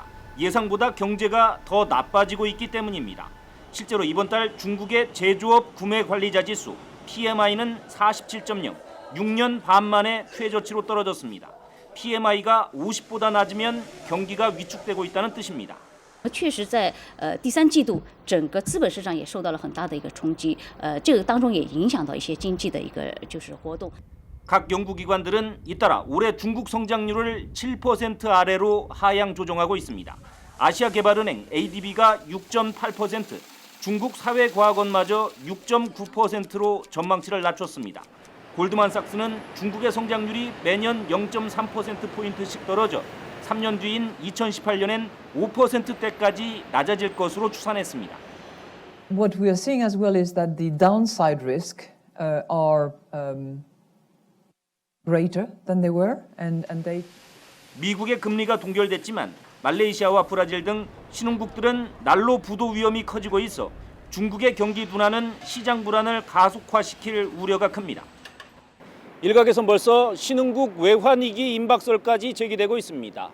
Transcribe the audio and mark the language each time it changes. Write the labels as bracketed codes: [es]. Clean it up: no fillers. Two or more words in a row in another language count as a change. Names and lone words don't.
[ko] 예상보다 경제가 더 나빠지고 있기 때문입니다. 실제로 이번 달 중국의 제조업 구매관리자 지수 PMI는 47.0, 6년 반 만에 최저치로 떨어졌습니다. PMI가 50보다 낮으면 경기가 위축되고 있다는 뜻입니다. [zh] 确实在第三季度整个资本市场也受到了很大的一个冲击，这个当中也影响到一些经济的一个就是活动。 [ko] 각 연구기관들은 잇따라 올해 중국 성장률을 7% 아래로 하향 조정하고 있습니다. 아시아개발은행 ADB가 6.8%, 중국 사회과학원마저 6.9%로 전망치를 낮췄습니다. 골드만삭스는 중국의 성장률이 매년 0.3%포인트씩 떨어져 3년 뒤인 2018년엔 5%대까지 낮아질 것으로 추산했습니다. [en] What we are seeing as well is that the downside risk are greater than they were, and they. [ko] 미국의 금리가 동결됐지만 말레이시아와 브라질 등 신흥국들은 난로 부도 위험이 커지고 있어 중국의 경기 둔화는 시장 불안을 가속화시킬 우려가 큽니다. 일각에선 벌써 신흥국 외환위기 임박설까지 제기되고 있습니다.